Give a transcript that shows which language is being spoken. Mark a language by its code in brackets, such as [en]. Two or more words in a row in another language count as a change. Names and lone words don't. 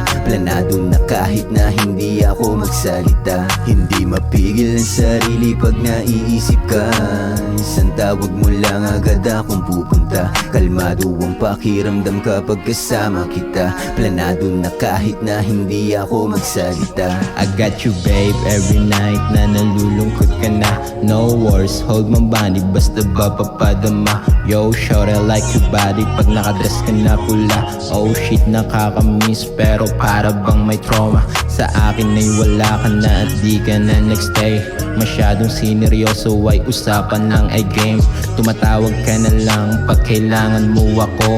[tl] Planado na kahit na hindi ako magsalita. Hindi mapigil ang sarili pag naiisip ka. Isang tawag mo lang agad akong pupunta. Kalmado ang pakiramdam kapag kasama kita. Planado na kahit na hindi ako magsalita. [en] I got you babe every night [tl] na nalulungkot ka na. [en] No worries, hold my body, [tl] basta ba papadama. [en] Yo, shorty, I like your body [tl] pag nakadress ka na pula. [en] Oh shit, [tl] nakakamiss pero para bang may trauma. Sa akin ay wala ka na at di ka na nagstay. Masyadong sineryoso ay usapan ng game. Tumatawag ka na lang pag kailangan mo ako.